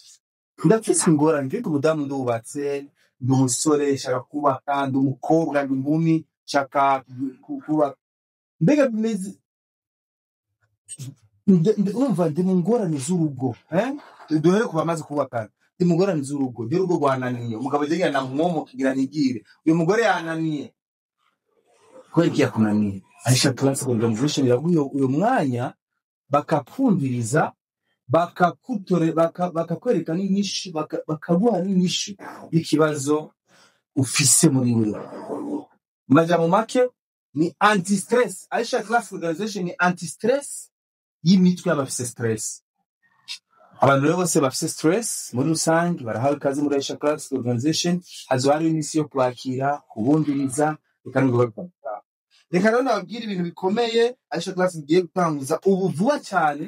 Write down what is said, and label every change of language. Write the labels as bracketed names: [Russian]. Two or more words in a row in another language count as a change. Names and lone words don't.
[Rundi] Ndafise ingorane mfite umudamu ndubatse, n'umusore shaka kubaka, n'umukobwa n'inkumi shaka kuba mbega bimeze umva ndi mu ngorane z'urugo duhere kuba amaze kubaka ndi mu ngorane z'urugo urugo rwananiye umugabo agira na mwomo kigira nigire uyu mugore yananiye kweki yakunaniye. Aisha Classic Organization yaguye uyo mwanya bakapfumviriza bakakwereka n'inyishu bakaguha n'inyishu y'ikibazo ufise muri wewe. Majambo make ni [English] anti stress. [Rundi] Aisha Classic Organization ni [English] anti stress [Rundi] y'imitwe y'abafise stress. Abantu rero bose bafise stress muri rusange barahawe kazi muri Aisha Classic Organization. Hazo hari imisi yo kwakira kubumviriza bikanubwo. Reka rero nababwira ibintu bikomeye Aisha Classic igiye gutanguza ubu vuba cyane.